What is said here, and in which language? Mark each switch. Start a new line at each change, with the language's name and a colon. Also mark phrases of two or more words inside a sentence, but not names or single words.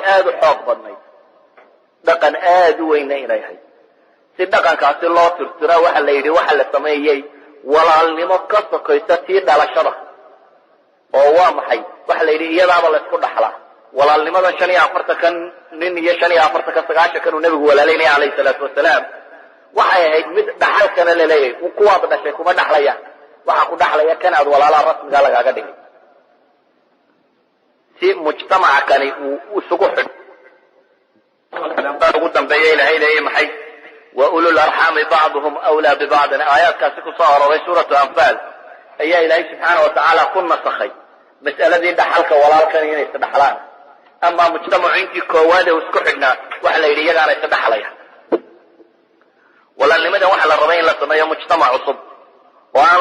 Somali: aad u xoog badnayd dhaqan aad u weyn inay ahayd si dhaqankaasi loo tirtira waxa la yidhi waxa la sameeyay walaalnimo ka sokaysa tii dhalashada oo waa maxay waxa la yidhi iyadaaba la isku dhaxlaa walaalnimada 45 kan nin iyo 45 ka 9 kan uu nabigu walaaleynay
Arabic: عليه الصلاة والسلام
Somali: waxay ahayd mid dhaxalkana la leeyahay kuwaad dhashay kuma dhaxlaya waxa ku dhaxlaya kan aad walaalaha rasmiga lagaaga dhigay si mujtamaca kani uu isugu xidh ugu dambeeyay ilaahay leeyahay maxay
Arabic: وأولو الأرحام بعضهم أولى ببعض
Somali: aayaadkaasi ku soo aroray suuratu anfal ayaa ilaahay
Arabic: سبحانه وتعالى
Somali: ku nasakhay mas'aladii dhaxalka walaalkan inay isdhaxlaan ama mujtamaciintii koowaad ee isku xidhnaa waxa la yidhi iyagaana isdhaxlaya walaalnimada waxa la rabay in la sameeyo mujtamac cusub oo aan